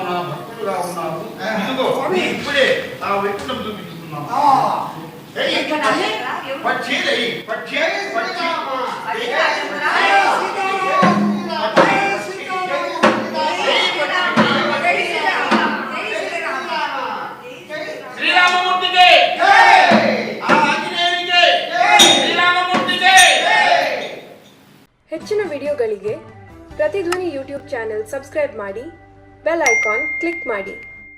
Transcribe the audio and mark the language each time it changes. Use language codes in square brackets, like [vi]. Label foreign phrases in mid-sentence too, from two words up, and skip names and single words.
[te] నా భక్తులుగా ఉన్నావు. ఇదిగో ఇప్పుడే ఆ వైకుంఠం చూపిస్తున్నావు. పక్షి పక్షి పక్షి శ్రీరామమూర్తికి [kn] ಹೆಚ್ಚಿನ ವಿಡಿಯೋಗಳಿಗೆ ಪ್ರತಿಧ್ವನಿ [en] YouTube channel subscribe [kn] ಮಾಡಿ, [en] bell icon click [kn] ಮಾಡಿ.